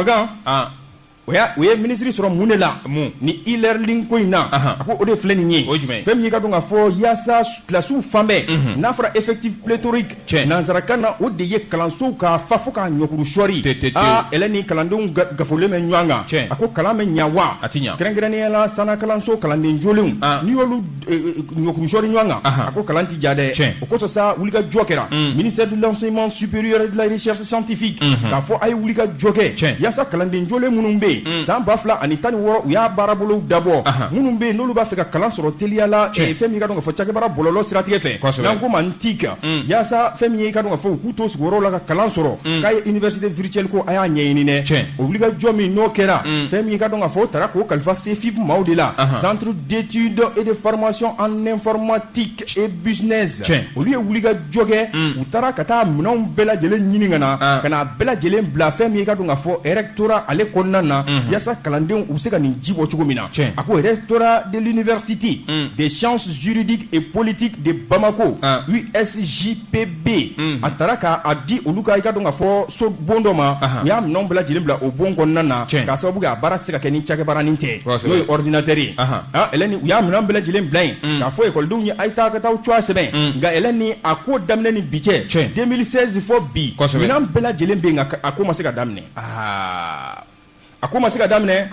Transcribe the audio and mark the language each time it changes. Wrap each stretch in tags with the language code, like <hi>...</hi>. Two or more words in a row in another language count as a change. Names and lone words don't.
<bm>ko kɔnɔgan o ye ministre sɔrɔ mun de la ni e-learning ko in na a ko o de filɛ nin ye fɛn min ka dɔn ka fɔ yaasa kilasiw fan bɛɛ n'a fɔra</bm> <fr>effectif pléthorique</fr> <bm>nanzarakan na o de ye kalansow ka fa fo k'a ɲɔkuru sɔɔri ɛlɛ ni kalandenw gafolen bɛ ɲɔgɔn kan a ko kalan bɛ ɲa wa kɛrɛnkɛrɛnnenya la sanna kalanso kalanden jolenw n'i y'olu ɲɔkuru sɔɔri ɲɔgɔn kan a ko kalan ti ja dɛ o kosɔn sa wulikajɔ kɛra</bm> <fr>ministère de l'enseignement supérieur et de la recherche scientifique</fr> <bm>k'a fɔ a ye wulikajɔ kɛ yaasa kalanden jolen minnu bɛ yen san 2016 u y'a baarabolow dabɔ minnu bɛ yen n'olu b'a fɛ ka kalan sɔrɔ teliya la fɛn min ka dɔn ka fɔ cakɛbara bɔlɔlɔ siratigɛ fɛ n'an ko ma NTIC yaasa fɛn min ye ka dɔn ka fɔ u k'u to sigiyɔrɔ la ka kalan sɔrɔ k'a ye</bm> <fr>université virtuelle</fr> <bm>ko a y'a ɲɛɲini dɛ o wulikajɔ min n'o kɛra fɛn min ka dɔn ka fɔ o taara k'o kalifa CEFIP maaw de la</bm> <fr>centre d'études et de formation en informatique et business</fr> <bm>olu ye wulikajɔ kɛ u taara ka taa minɛnw bɛɛ lajɛlen ɲini ka na ka n'a bɛɛ lajɛlen bila fɛn min ka dɔn ka fɔ rectorat ale kɔnɔna na yaasa kalandenw u bɛ se ka nin ji bɔ cogo min na a ko</bm> <fr>rectorat de l'université des sciences juridiques et politiques de Bamako</fr> <bm>USJPB a taara k'a di olu ka i ka dɔn ka fɔ so bon dɔ ma u y'a minɛnw bɛɛ lajɛlen bila o bon kɔnɔna na k'a sababu kɛ a baara tɛ se ka kɛ ni cakɛbaranin tɛ n'o ye ordinateur ye ɛlɛ ni u y'a minɛn bɛɛ lajɛlen bila yen k'a fɔ ekɔlidenw ye a ye taa ka taa cogoya sɛbɛn nka ɛlɛ ni a ko daminɛ ni bi cɛ 2016 fɔ bi minɛn bɛɛ lajɛlen bɛ yen nka a ko ma se ka daminɛ a ko ma se ka daminɛ</bm>